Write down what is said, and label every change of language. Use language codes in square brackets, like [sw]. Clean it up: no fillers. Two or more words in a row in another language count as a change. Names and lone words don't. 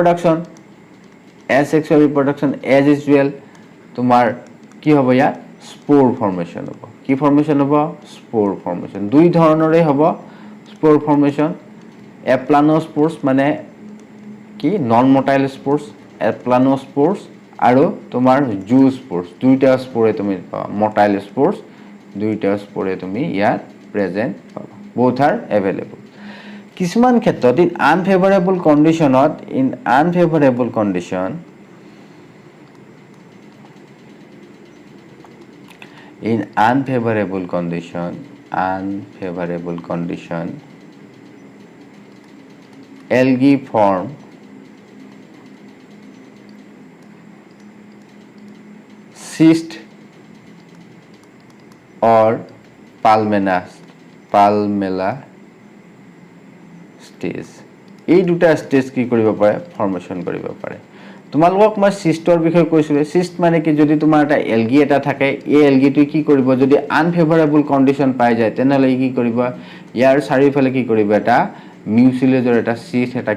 [en] reproduction as usual [as] তোমাৰ কি হ'ব ইয়া [en] spore formation [as] হ'ব কি ফৰ্মেশন হ'ব [en] spore formation [as] দুই ধৰণৰে হ'ব [en] spore formation aplanospores [as] মানে কি [en] non motile spores aplanospores [as] আৰু তোমাৰ জুস্পোৰ্স দুইটা স্পোৰে তুমি [en] motile spores [as] দুইটা স্পোৰে তুমি ইয়াত প্ৰেজেন্ট পাবা [en] both are available [as] কিছুমান ক্ষেত্ৰত [en] in unfavourable কণ্ডিশ্যন algae form cyst or palmella stage [as] এই দুটা স্টেজ কি কৰিব পাৰে ফৰ্মেশন কৰিব পাৰে তোমালোকক মই সিস্টৰ বিষয়ে কৈছিলো সিস্ট মানে কি যদি তোমাৰ এটা এলগি এটা থাকে এই এলগিটো কি কৰিব যদি [en] unfavourable condition [as] পাই যায় তেনেহলে কি কৰিব ইয়াৰ চাৰিফালে কি কৰিব এটা মিউচিলেজৰ এটা সিট এটা